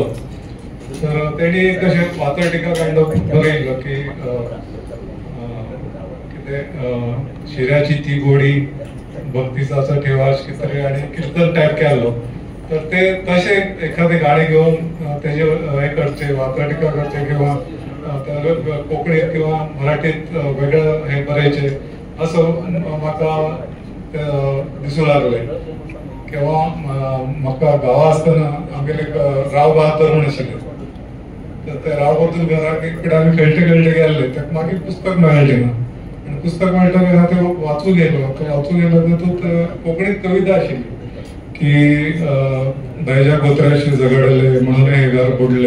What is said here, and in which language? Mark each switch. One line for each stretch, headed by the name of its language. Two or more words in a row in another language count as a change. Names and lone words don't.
Konkani: तर तेणी कशें वाचटिका
English: kind of
Konkani: बरयल्लो की कितें शिऱ्याची ती गोडी भक्तीचा ठेवाश कितें तरी आणि कीर्तन टायप केल्लो. तर ते तशें एखादे गाणे घेवन तेजे हे करचे वाचटिका करचे किंवा कोंकणीत किंवा मराठीत वेगळं हे बरयचे असं म्हाका दिसूं लागलें. किंवा म्हाका गांवां आसतना आमगेले राव बहादूर म्हण आशिल्ले. तर ते राव बहादूर घराक एक कडेन आमी खेळटे गेल्ले ताका मागीर पुस्तक मेळ्ळें ना. आणि पुस्तक मेळटलें हांव तें वाचूंक गेलो तातूंत कोंकणीत कविता आशिल्ली की दहेजा गोत्राशी झगडले म्हणून हे घर बुडले.